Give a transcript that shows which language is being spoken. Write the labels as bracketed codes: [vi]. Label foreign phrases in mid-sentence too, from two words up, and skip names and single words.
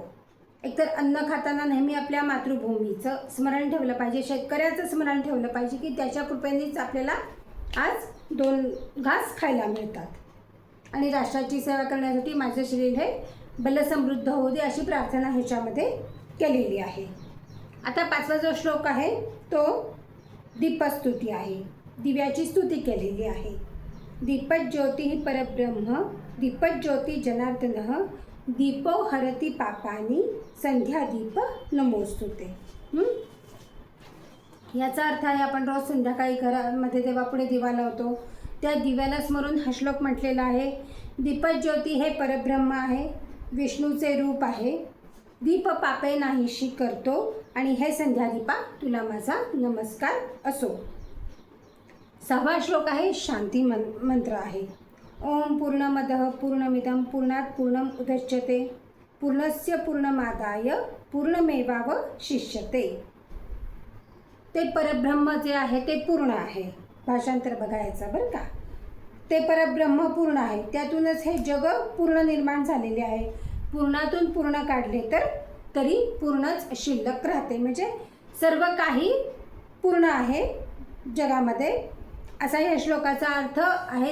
[mr] एकतर अन्न खाताना नेहमी आपल्या मातृभूमीचं स्मरण ठेवलं पाहिजे, शेतकऱ्याचं स्मरण ठेवलं पाहिजे की त्याच्या कृपेनेच आपल्याला आज 2 घास खायला मिळतात आणि राष्ट्राची सेवा करण्यासाठी माझे शरीर हे बलसमृद्ध होऊ दे अशी प्रार्थना ह्याच्यामध्ये केलेली आहे. आता 5वा जो श्लोक आहे तो दीपस्तुती आहे. दिव्याची स्तुती केलेली आहे. [sa] दीपज्योती परब्रह्म दीपज्योती जनार्दन दीपो हरती पापानी संध्या दीप नमोस्तुते. [mr] याचा अर्थ आहे आपण रोज संध्याकाळी घरामध्ये देवापुढे दिवा लावतो. त्या दिव्याला स्मरून हा श्लोक म्हटलेला आहे. दीपज्योती हे परब्रह्म आहे, विष्णूचे रूप आहे. दीप पापे नाहीशी करतो आणि हे संध्यादीपा तुला माझा नमस्कार असो. 6वा श्लोक आहे शांती मंत्र आहे. [sa] ओम पूर्णमदः पूर्णमिदं पूर्णात् पूर्णम् उदच्यते पूर्णस्य पूर्णमादाय पूर्णमेवावशिष्यते. [mr] ते परब्रह्म जे आहे ते पूर्ण आहे. भाषांतर बघायचं बरं का. ते परब्रह्म पूर्ण आहे, त्यातूनच हे जग पूर्ण निर्माण झालेले आहे. पूर्णातून पूर्ण काढले तरी पूर्णच शिल्लक राहते. म्हणजे सर्व काही पूर्ण आहे जगामध्ये असा या श्लोकाचा अर्थ आहे.